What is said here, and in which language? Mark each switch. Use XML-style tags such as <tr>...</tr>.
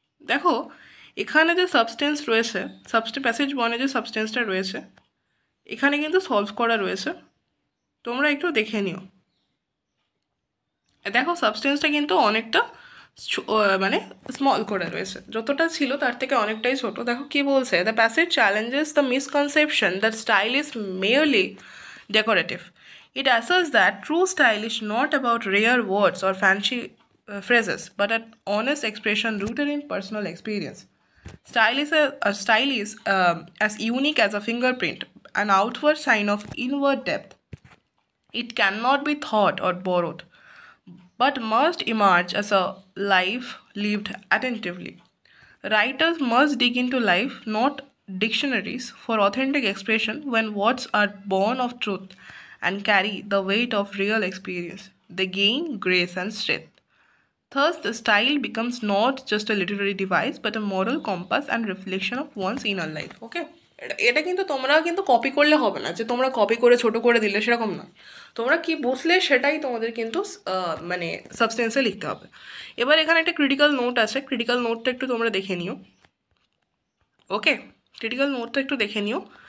<bn>দেখো এখানে যে সাবস্টেন্স রয়েছে, প্যাসেজ ওয়ানে যে সাবস্টেন্সটা রয়েছে এখানে কিন্তু সলভ করা রয়েছে, তোমরা একটু দেখে নিও। দেখো সাবস্টেন্সটা কিন্তু অনেকটা মানে স্মল করে রয়েছে, যতটা ছিল তার থেকে অনেকটাই ছোট। দেখো কি বলছে,</bn> <en>The passage challenges the misconception that style is merely decorative. It asserts that true style is not about rare words or fancy phrases, but an honest expression rooted in personal experience. Style is as unique as a fingerprint, an outward sign of inward depth. It cannot be thought or borrowed, but must emerge as a life lived attentively. Writers must dig into life, not dictionaries, for authentic expression. When words are born of truth and carry the weight of real experience, they gain grace and strength. Thus, the style becomes not just a literary device, but a moral compass and reflection of one's inner life. Okay?</en> <bn>এটা কিন্তু তোমরা কিন্তু copy করলে হবে না, যে তোমরা copy করে ছোট করে দিলে সেরকম না। তোমরা কি বুঝলে সেটাই তোমাদের কিন্তু মানে সাবস্টেন্সে লিখতে হবে। এবার এখানে একটা ক্রিটিক্যাল নোট আছে, ক্রিটিক্যাল নোটটা একটু তোমরা দেখে নিও। ওকে, ক্রিটিক্যাল নোটটা একটু দেখে নিও।</bn>